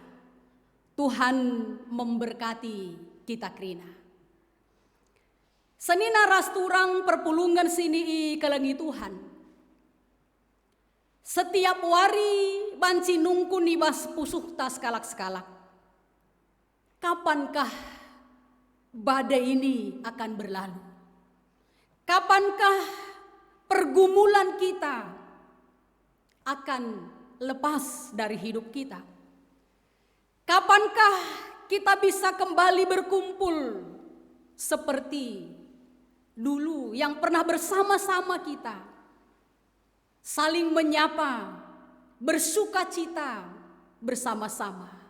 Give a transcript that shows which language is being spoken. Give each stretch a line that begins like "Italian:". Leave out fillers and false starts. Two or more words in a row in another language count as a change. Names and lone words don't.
Indonesian: Tuhan memberkati kita krina.
Batak Karo: Senina rasturang perpulungan sini i kelengi Tuhan. Setiap wari banci nungku nibas pusuh tas kalak-kalak.
Indonesian: Kapankah badai ini akan berlalu? Kapankah pergumulan kita akan lepas dari hidup kita? Kapankah kita bisa kembali berkumpul seperti dulu yang pernah bersama-sama kita, saling menyapa, bersuka cita bersama-sama?